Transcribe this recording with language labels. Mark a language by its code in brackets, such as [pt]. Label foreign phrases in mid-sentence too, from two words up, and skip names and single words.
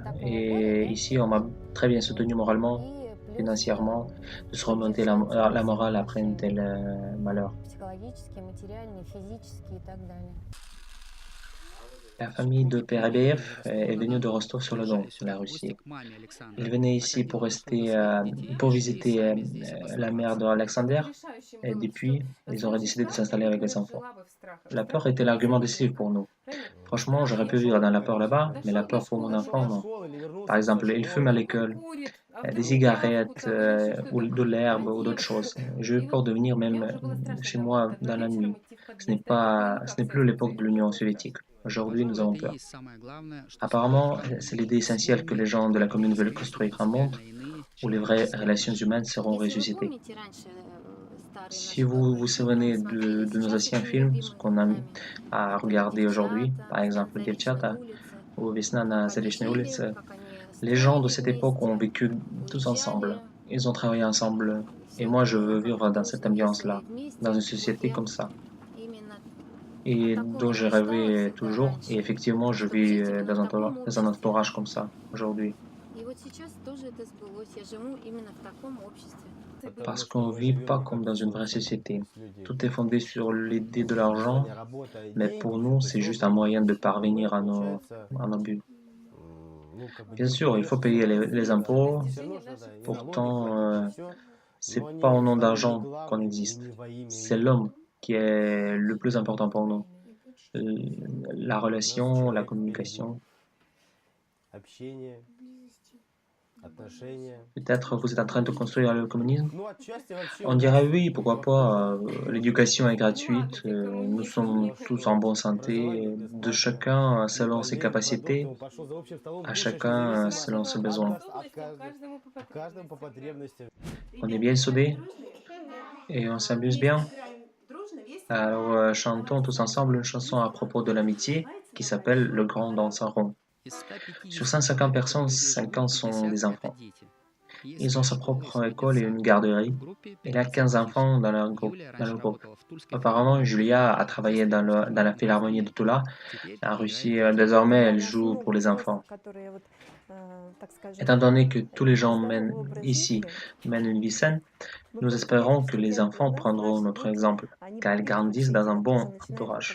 [fr] Et ici, on m'a très bien soutenu moralement, financièrement, de se remonter la morale après un tel malheur. La famille de Perebeev est venue de Rostov-sur-le-Don, [ru] Возвращаясь [fr] la [ru] в [fr] Russie. [ru] гости к маме [fr] Ils [ru] Александра, [fr] venaient ici [ru] Академик [fr] pour [ru] нашел для [fr] rester, [ru] своих детей [fr] pour [ru] еще и [fr] visiter [ru] семьи здесь, в [fr] la mère de [ru] Простоквашино. [fr] Alexander, et depuis, ils auraient décidé de s'installer avec les enfants. La peur était l'argument décisif pour nous. Franchement, j'aurais pu vivre dans la peur là-bas, mais la peur pour mon enfant, [ru] До [fr] non. [ru] школы или [fr] Par [ru] вернулся со [fr] exemple, il fume à [ru] школы. [fr] l'école, des cigarettes ou de l'herbe ou d'autres choses. J'ai eu peur de venir même chez moi dans la nuit. Ce n'est plus l'époque de l'Union soviétique. Aujourd'hui, nous [ru] Пожалуй, [fr] avons [ru] это и [fr] peur. [ru] есть самое главное, что [fr] Apparemment, [ru] существует. [fr] c'est l'idée essentielle que les [ru] Сегодня [fr] gens de la commune veulent [ru] совместные [fr] construire un monde [ru] принципиально иные [fr] où les vraies [ru] человеческие [fr] relations humaines [ru] отношения. [fr] seront [ru] Если вы [fr] ressuscitées. [ru] помните раньше старые [fr] Si [ru] наши [fr] vous vous [ru] добрые фильмы [fr] souvenez [ru] смотрели, [fr] de nos [ru] сейчас [fr] anciens [ru] очень [fr] films, ce [ru] любимыми [fr] qu'on a [ru] нами, [fr] à [ru] были [fr] regarder aujourd'hui, [ru] девчата, [fr] par [ru] «Весна на [fr] exemple [ru] Заречной Девчата улице», [fr] ou Vesna na [ru] как они [fr] Zarechny [ru] жили, [fr] Ulice, [ru] как они [fr] les gens de [ru] строили [fr] cette époque ont [ru] вместе, [fr] vécu tous ensemble. [ru] уезжали, [fr] Ils ont travaillé ensemble. Et [ru] все [fr] moi, [ru] это [fr] je [ru] было [fr] veux [ru] как бы [fr] vivre dans cette [ru] дружно, весело [fr] ambiance-là, [ru] и [fr] dans [ru] вместе. [fr] une [ru] Вот [fr] société [ru] я [fr] comme ça, [ru] именно о [fr] et [ru] таком [fr] dont [ru] и [fr] j'ai [ru] мечтала [fr] rêvé [ru] всегда [fr] toujours. Et [ru] раньше, [fr] effectivement, je [ru] чтобы [fr] vis [ru] жить именно в таком [fr] dans un [ru] обществе. [fr] entourage comme ça aujourd'hui. [ru] И вот сейчас тоже это сбылось. Я живу именно в таком обществе. [fr] Parce [ru] Потому [fr] qu'on [ru] что [fr] ne [ru] мы [fr] vit [ru] живем [fr] pas [ru] не [fr] comme [ru] как [fr] dans une [ru] все [fr] vraie société. [ru] люди. [fr] Tout est fondé sur l'idée de l'argent, [ru] Желание, работа и [fr] mais [ru] деньги, [fr] pour [ru] всё [fr] nous, [ru] это [fr] c'est juste [ru] создан [fr] un moyen de [ru] чтобы [fr] parvenir [ru] получается, [fr] à nos buts. [ru] ну, как бы [fr] Bien [ru] деньги, [fr] sûr, il faut [ru] конечно, [fr] payer [ru] самое [fr] les [ru] основное, [fr] impôts, [ru] всё равно ж надо и налоги [fr] pourtant, [ru] платить, и всё, [fr] c'est [ru] но [fr] pas au nom [ru] они не [fr] d'argent qu'on [ru] главные, и [fr] existe. [ru] не во имя [fr] C'est [ru] их. [fr] l'homme qui est le plus important pour nous. La [ru] У нас [fr] relation, la [ru] человек впереди. [fr] communication. [ru] Общение, отношения. [fr] Peut-être vous êtes en train de construire le communisme? [ru] Ну, отчасти вообще [fr] On [ru] у нас [fr] dirait oui, pourquoi pas. [ru] вопрос [fr] L'éducation est gratuite, nous sommes [ru] то, [fr] tous en [ru] что [fr] bonne santé, [ru] образование [fr] de [ru] бесплатное, [fr] chacun [ru] не [fr] selon ses [ru] поели продукты, [fr] capacités, [ru] он пошел за общим столом [fr] à [ru] кушать, [fr] chacun [ru] независимо [fr] selon ses [ru] от [fr] besoins. [ru] нас, от каждому по потребностям. [fr] On est bien soudés et on s'amuse bien. Alors chantons tous ensemble une chanson à propos de l'amitié qui s'appelle Le Grand Danseur Rond. [ru] Из 150 [fr] Sur 150 [ru] человек, [fr] personnes, [ru] которые здесь 50 живут, [fr] sont des [ru] 50 это [fr] enfants. [ru] дети. [fr] Ils ont sa propre école et une garderie. Il y a 15 enfants dans leur groupe. Apparemment, Julia a travaillé dans la philharmonie de Tula, en Russie. Désormais, elle joue pour les enfants. Étant donné que tous les gens ici mènent une vie saine, nous espérons que les enfants prendront notre exemple, car ils grandissent dans un bon entourage.